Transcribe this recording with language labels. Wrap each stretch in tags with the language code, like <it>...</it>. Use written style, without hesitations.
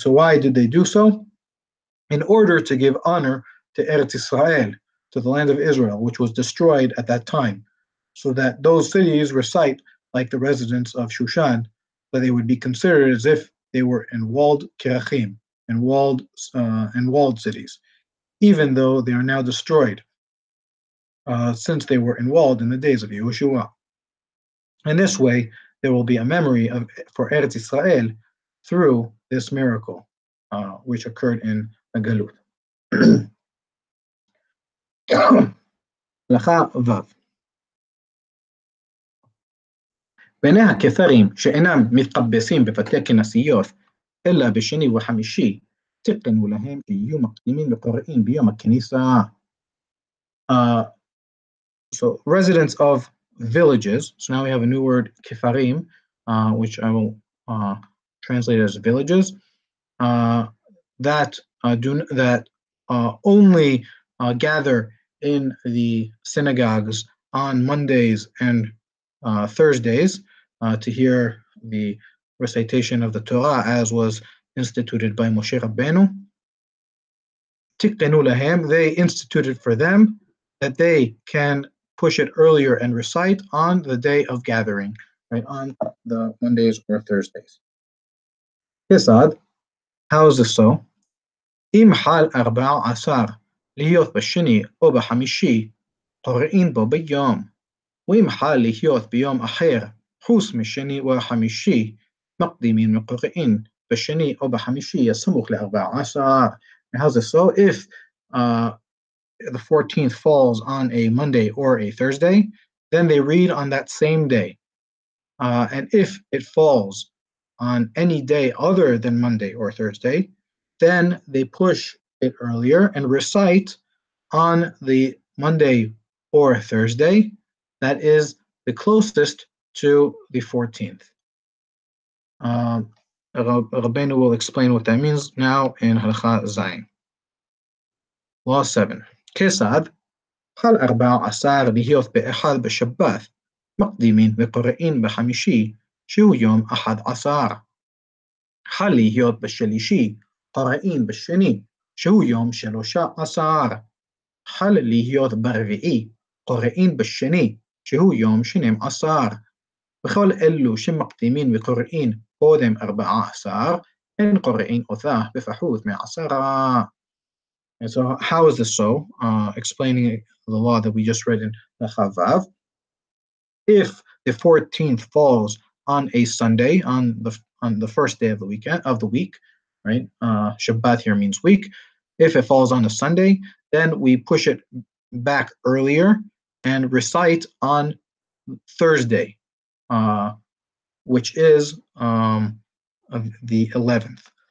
<en>So why did they do so? In order to give honor to Eretz Israel, to the land of Israel, which was destroyed at that time, so that those cities recite like the residents of Shushan, that they would be considered as if they were in walled kirachim, in walled cities, even though they are now destroyed, since they were enwalled in the days of Yehoshua. In this way, there will be a memory for Eretz Israel through this miracle, which occurred in the Galut.</en> <he>הלכה ו' בני הכתרים שאינם מתקבסים בבתי כנסיות, אלא בשני וחמישי, תקנו להם שיהיו מקדימים לקוראין ביום הכניסה.</he> <en>So residents of villages, so now we have a new word, kifarim, which I will translate as villages, that only gather in the synagogues on Mondays and Thursdays to hear the recitation of the Torah as was instituted by Moshe Rabbeinu.</en> <he>Tiktenu lahem,</he> <en>they instituted for them that they can push it earlier and recite on the day of gathering, right, on the Mondays or Thursdays. Yesad, how is this so?</en> <he>Im hal 14 להיות בשני או בחמישי, קוראים בו ביום, ואם חל להיות ביום אחר, חוץ משני או החמישי, מקדימים לקוראין בשני או בחמישי, הסמוך ל14.</he> <en>How's this so? If the 14th falls on a Monday or a Thursday, then they read on that same day. And if it falls on any day other than Monday or Thursday, then they push it earlier and recite on the Monday or Thursday that is the closest to the 14th. Rabbeinu will explain what that means now in Halakha Zayin. Law 7.</en> <he>Kesad, חל 14 להיות באחד בשבת, מקדימין וקוראים בחמישי, שהוא יום 11. חל להיות בשלישי, קוראים בשני, שהוא יום 13. חל להיות ברביעי, קוראים בשני, שהוא יום 12. וכל אלו שמקדימין וקוראים קודם 14, אין קוראים אותה בפחות מ10.</he> <en>And so how is this so? Explaining the law that we just read in the Chavav. If the 14th falls on a Sunday, on the first day of the week, right? Shabbat here means week. If it falls on a Sunday, then we push it back earlier and recite on Thursday, which is the 11th.</en>